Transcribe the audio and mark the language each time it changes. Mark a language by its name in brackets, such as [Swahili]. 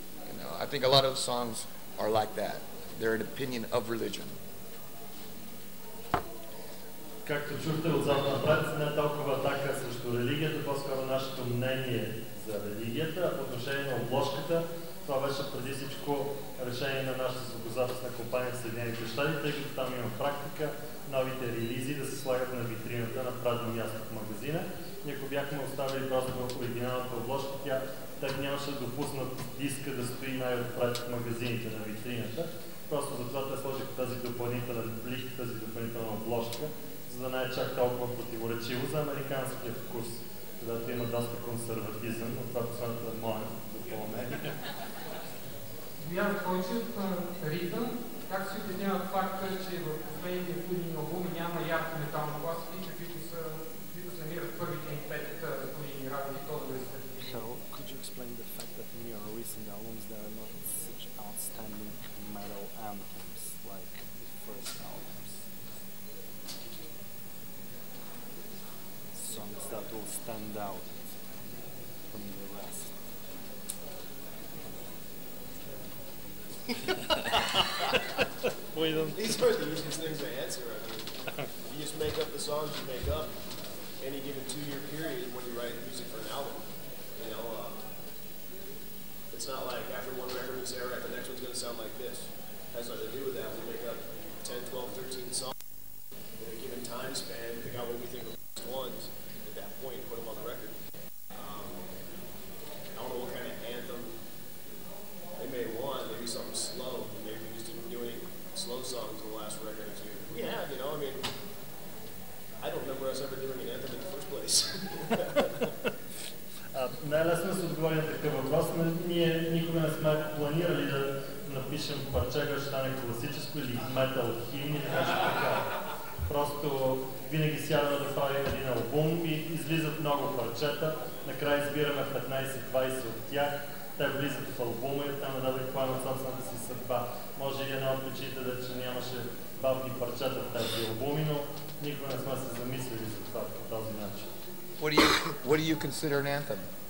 [English] You know, I think a lot of songs are like that. They're an opinion of religion. [Bulgarian] Както чухте отзад напред, не толкова атака срещу религията, по-скоро нашето мнение за религията, а по отношение на обложката, това беше преди всичко решение на нашата звукозаписна компания в Съединените щати, тъй като там има практика новите релизи да се слагат на витрината на празно място в магазина. И ако бяхме оставили просто оригиналната обложка, те нямаше да допуснат диска да стои най-отпред в магазините на витрината. Просто затова те сложиха тази допълнителна плик, тази допълнителна обложка, за да не е чак толкова противоречиво за американския вкус, където има доста консерватизъм, но това последното е мое допълнение. Боян Койчев, ритъм, как се обяснява факта, че в последните студийни албуми няма ярко метални класики, каквито се намират първите им 5 студийни работи, то да се [English] Could you explain the fact that in your recent albums there are not such outstanding metal anthems like the first albums? Songs that will stand out from the rest. These are the easiest things to answer. I mean, you just make up the songs you make up any given 2-year period when you write music for an album. You know, it's not like after one record we say, all right, the next one's going to sound like this. It has nothing to do with that. We make up 10, 12, 13 songs in a given time span, pick out what we think are the best ones at that point, put them on the record. I don't know what kind of anthem they may want. Maybe something slow. Maybe we just didn't do any slow songs in the last record or two. We have, you know, I mean, I don't remember us ever doing an anthem in the first place. [Bulgarian] Не е лесно да се отговори на такъв въпрос, но ние никога не сме планирали да напишем парче, което ще стане класическо или метал химн или нещо така. Просто винаги сядаме да правим един албум и излизат много парчета, накрая избираме 15-20 от тях, те влизат в албума и оттам нататък поемат собствената си съдба. Може и една от причините да че нямаше бавни парчета в тези албуми, но никога не сме се замислили за това по този начин. [English] What do you consider an anthem?